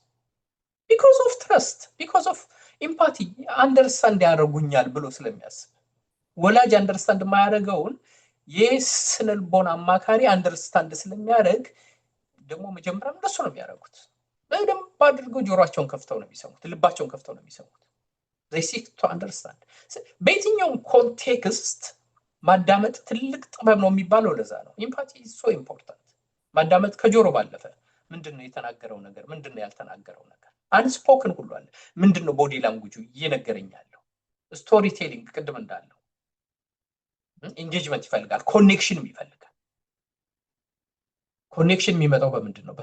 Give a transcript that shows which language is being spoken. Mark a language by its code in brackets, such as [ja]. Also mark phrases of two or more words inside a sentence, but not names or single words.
[en] because of trust, because of empathy፣ [am] አንደርስታንድ ያደርጉኛል ብሎ ስለሚያስብ። ወላጅ አንደርስታንድ የማያደርገውን የስነ ልቦና አማካሪ አንደርስታንድ ስለሚያደርግ ደግሞ መጀመሪያ እንደሱ ነው የሚያደርጉት። በደንብ አድርገው ጆሮአቸውን ከፍተው ነው የሚሰሙት፣ ልባቸውን ከፍተው ነው የሚሰሙት። [en] they seek to understand። [am] በየትኛውም ኮንቴክስት ማዳመጥ ትልቅ ጥበብ ነው የሚባለው ለዛ ነው። [en] empathy is so important። [am] ማዳመጥ ከጆሮ ባለፈ ምንድነው የተናገረው ነገር፣ ምንድነው ያልተናገረው ነገር፣ አንስፖክን ሁሉ አለ። ምንድነው [en] body language [am] እየነገረኝ ያለው? [en] story telling [am] ቅድም እንዳለው ኢንጌጅመንት ይፈልጋል፣ ኮኔክሽንም ይፈልጋል። ኮኔክሽን የሚመጣው በምንድን ነው?